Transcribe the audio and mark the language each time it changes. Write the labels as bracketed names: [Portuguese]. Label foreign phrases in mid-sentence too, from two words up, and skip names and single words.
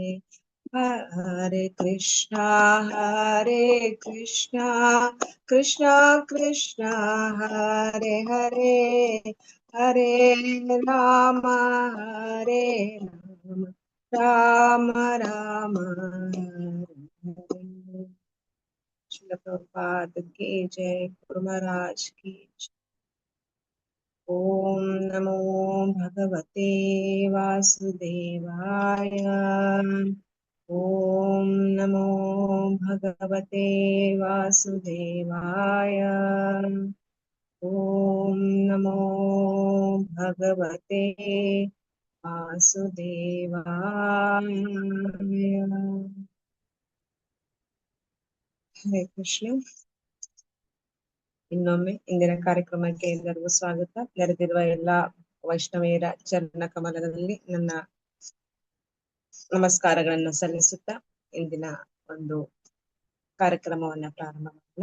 [Sanskrit] ಹರೇ ಕೃಷ್ಣ ಕೃಷ್ಣ ಕೃಷ್ಣ ಹರೇ ಹರೇ, ಹರೇ ರಾಮ ಹರೇ ರಾಮ ರಾಮ ರಾಮ ಹರೇ ಹರೇ. [Hindi] श्रील प्रभुपाद की जय, गुरु महाराज की जय. [Sanskrit] ಓಂ ನಮೋ ಭಗವತೆ ವಾಸುದೇವಾಯ. ಓಂ ನಮೋ ಭಗವತೆ ವಾಸುದೇವಾಯ. ಓಂ ನಮೋ ಭಗವತೆ ವಾಸುದೇವಾಯ. ಹರೇ ಕೃಷ್ಣ. [Kannada] ಇನ್ನೊಮ್ಮೆ ಇಂದಿನ ಕಾರ್ಯಕ್ರಮಕ್ಕೆ ಎಲ್ಲರಿಗೂ ಸ್ವಾಗತ. ನೆರೆದಿರುವ ಎಲ್ಲಾ ವೈಷ್ಣವೆಯರ ಚರಣ ಕಮಲದಲ್ಲಿ ನನ್ನ ನಮಸ್ಕಾರಗಳನ್ನು ಸಲ್ಲಿಸುತ್ತಾ ಇಂದಿನ ಒಂದು ಕಾರ್ಯಕ್ರಮವನ್ನ ಪ್ರಾರಂಭ ಮಾಡೋಣ.